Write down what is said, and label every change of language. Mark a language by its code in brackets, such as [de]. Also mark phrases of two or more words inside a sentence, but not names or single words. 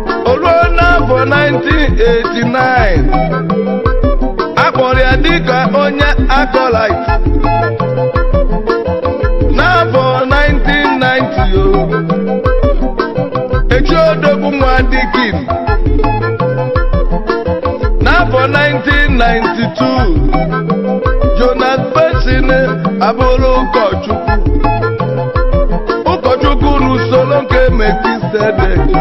[ig] O ruo n'afọ [en] nineteen eighty-nine, [ig] a kpọrọ ya dịka onye acolyte. N'afọ [en] nineteen ninety, [ig] o, echi odogwu nwa Dikin. N'afọ [en] nineteen ninety-two, [ig] Jonas Benson abụrụ ụkọchukwu, ụkọchukwu n'usoro nke Melkisedek.